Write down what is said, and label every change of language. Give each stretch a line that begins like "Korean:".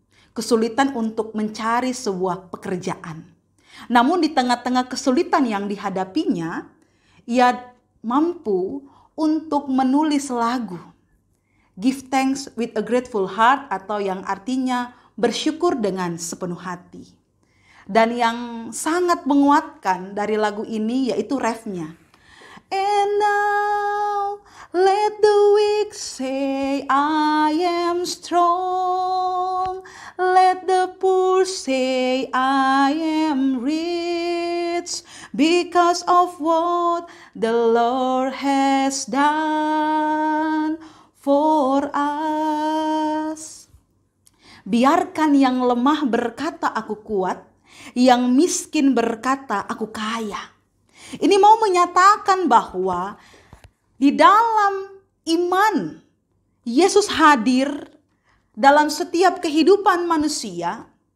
Indonesian: Kesulitan untuk mencari sebuah pekerjaan. Namun di tengah-tengah kesulitan yang dihadapinya, ia mampu untuk menulis lagu Give Thanks with a Grateful Heart, atau yang artinya bersyukur dengan sepenuh hati. Dan yang sangat menguatkan dari lagu ini yaitu refnya.
English: And now let the weak say I am strong. Let the poor say I am rich because of what the Lord has done for us.
Indonesian: Biarkan yang lemah berkata aku kuat, yang miskin berkata aku kaya. Ini mau menyatakan bahwa di dalam iman Yesus hadir dalam setiap kehidupan manusia.